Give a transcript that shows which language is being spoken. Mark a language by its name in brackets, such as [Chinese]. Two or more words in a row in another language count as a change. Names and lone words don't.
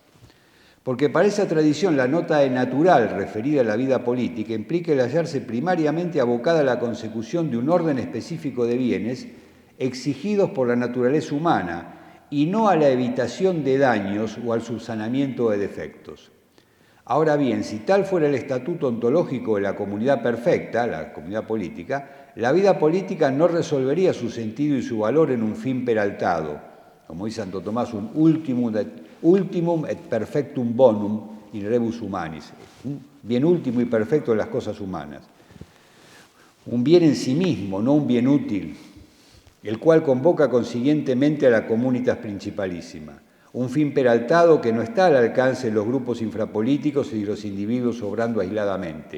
[Spanish] Porque para esa tradición la nota de natural referida a la vida política implica el hallarse primariamente abocada a la consecución de un orden específico de bienes exigidos por la naturaleza humana y no a la evitación de daños o al subsanamiento de defectos. Ahora bien, si tal fuera el estatuto ontológico de la comunidad perfecta, la comunidad política, la vida política no resolvería su sentido y su valor en un fin peraltado, como dice Santo Tomás, un [Latin] ultimum et perfectum bonum in rebus humanis, [Spanish] un bien último y perfecto de las cosas humanas. Un bien en sí mismo, no un bien útil, el cual convoca consiguientemente a la communitas principalísima. Un fin peraltado que no está al alcance de los grupos infrapolíticos y de los individuos obrando aisladamente.